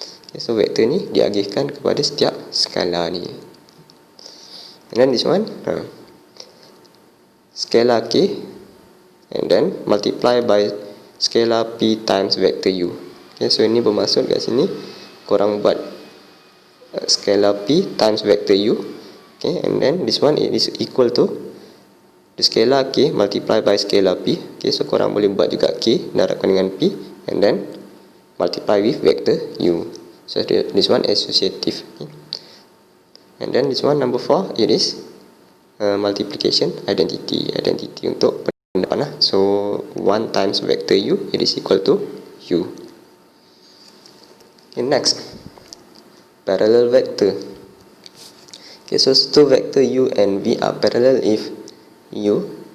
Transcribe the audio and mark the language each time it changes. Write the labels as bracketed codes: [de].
[en] Okay, so [ms] vektor ni diagihkan kepada setiap skala ni. [en] And then this one scalar k and then multiply by scalar p times vector u. Okay, so [ms] ini bermaksud kat sini korang buat [en] scalar p times vector u. Okay, and then this one it is equal to the scalar k multiply by scalar p. Okay, so [ms] korang boleh buat juga k darabkan dengan [en] p and then multiply with vector u. So this one associative. Okay. And then this one number 4, it is multiplication identity [ms] untuk pendapat lah. [en] So 1 times vector u, it is equal to u. Okay, next parallel vector. Okay, so two vector u and v are parallel if u.